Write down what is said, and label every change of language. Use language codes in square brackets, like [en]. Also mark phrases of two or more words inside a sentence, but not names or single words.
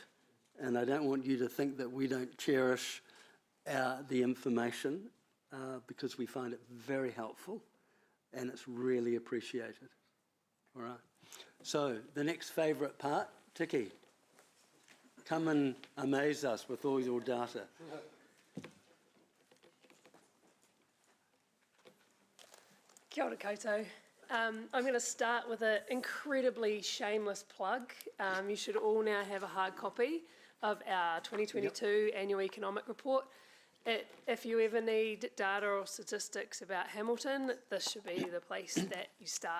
[en] And I don't want you to think that we don't cherish the information because we find it very helpful and it's really appreciated. All right. So the next favourite part, Tiki, come and amaze us with all your data. [mi] Kia ora koutou. [en] I'm going to start with an incredibly shameless plug. You should all now have a hard copy of our 2022 annual economic report. If you ever need data or statistics about Hamilton, this should be the place that you start.